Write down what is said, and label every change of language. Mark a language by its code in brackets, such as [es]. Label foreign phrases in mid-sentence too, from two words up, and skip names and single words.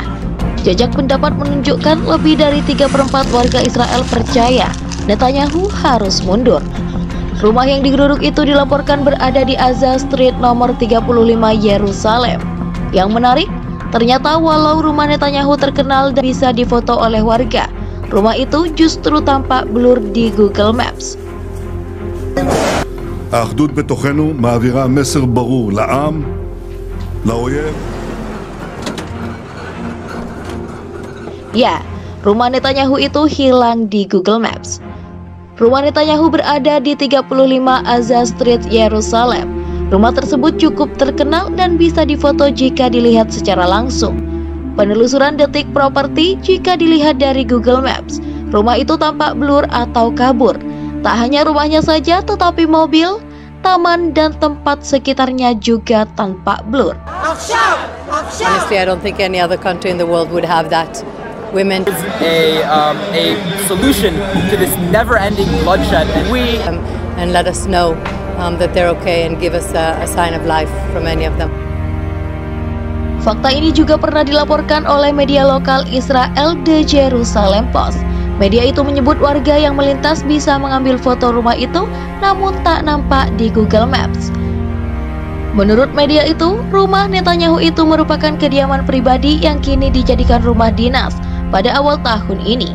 [id] Jajak pendapat menunjukkan lebih dari 3/4 warga Israel percaya Netanyahu harus mundur. Rumah yang digeruduk itu dilaporkan berada di Aza Street nomor 35 Yerusalem. Yang menarik, ternyata walau rumah Netanyahu terkenal dan bisa difoto oleh warga, rumah itu justru tampak blur di Google Maps. [he] האחדות בתוכנו מעבירה מסר ברור לעם, לאויב. [id] Ya, rumah Netanyahu itu hilang di Google Maps. Rumah Netanyahu berada di 35 Aza Street, Yerusalem. Rumah tersebut cukup terkenal dan bisa difoto jika dilihat secara langsung. Penelusuran detik properti jika dilihat dari Google Maps, rumah itu tampak blur atau kabur. Tak hanya rumahnya saja, tetapi mobil, taman, dan tempat sekitarnya juga tampak blur. [en] Honestly, I don't think any other country in the world would have that. Women a solution to this never-ending bloodshed, and let us know that they're okay and give us a sign of life from any of them. [id] Fakta ini juga pernah dilaporkan oleh media lokal Israel, The Jerusalem Post. Media itu menyebut warga yang melintas bisa mengambil foto rumah itu, namun tak nampak di Google Maps. Menurut media itu, rumah Netanyahu itu merupakan kediaman pribadi yang kini dijadikan rumah dinas pada awal tahun ini.